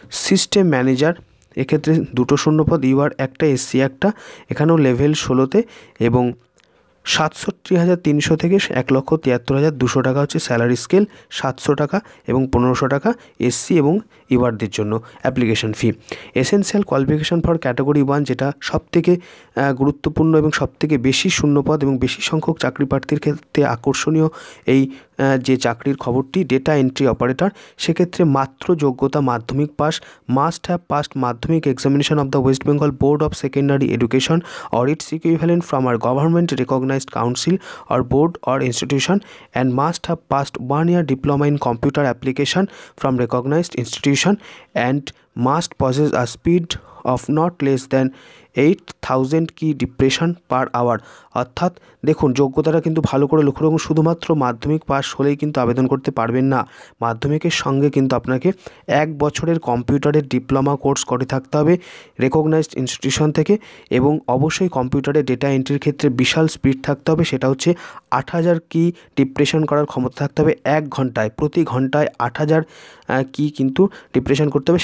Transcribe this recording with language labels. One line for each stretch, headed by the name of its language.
Bangla: System manager, এক্ষেত্রে 2টো শূন্যপদ, UR 1টা, SC 1টা, এখানেও লেভেল 16তে, এবং 67,300 থেকে 1,73,200 টাকা হচ্ছে স্যালারি স্কেল, 700 টাকা এবং 1500 টাকা এসসি এবং ইউআরদের জন্য application fee.
English: essential qualification for category 1,
Bangla: যেটা সবথেকে গুরুত্বপূর্ণ এবং সবথেকে বেশি শূন্যপদ এবং বেশি সংখ্যক চাকরি প্রার্থীর ক্ষেত্রে আকর্ষণীয় এই যে চাকরির খবরটি, ডেটা এন্ট্রি অপারেটর। সেক্ষেত্রে মাত্র যোগ্যতা মাধ্যমিক পাস,
English: Must have passed Madhyamik examination of the West Bengal Board of Secondary Education or its equivalent from a government recognized council or board or institution, and must have passed 1 year diploma in computer application from recognized institution, and must possess a speed of not less than 8,000 key depression per hour.
Bangla: অর্থাৎ দেখুন যোগ্যতাটা কিন্তু ভালো করে লক্ষ্য রাখুন, শুধুমাত্র মাধ্যমিক পাস হলেই কিন্তু আবেদন করতে পারবেন না। মাধ্যমিকের সঙ্গে কিন্তু আপনাকে 1 বছরের কম্পিউটারের ডিপ্লোমা কোর্স করে থাকতে হবে রেকগনাইজড ইনস্টিটিউশন থেকে, এবং অবশ্যই কম্পিউটারে ডেটা এন্ট্রির ক্ষেত্রে বিশাল স্পিড থাকতে হবে, সেটা হচ্ছে 8,000 কি ডিপ্রেশন করার ক্ষমতা থাকতে হবে 1 ঘন্টায়, প্রতি ঘন্টায় 8,000 কি কিন্তু ডিপ্রেশন করতে হবে।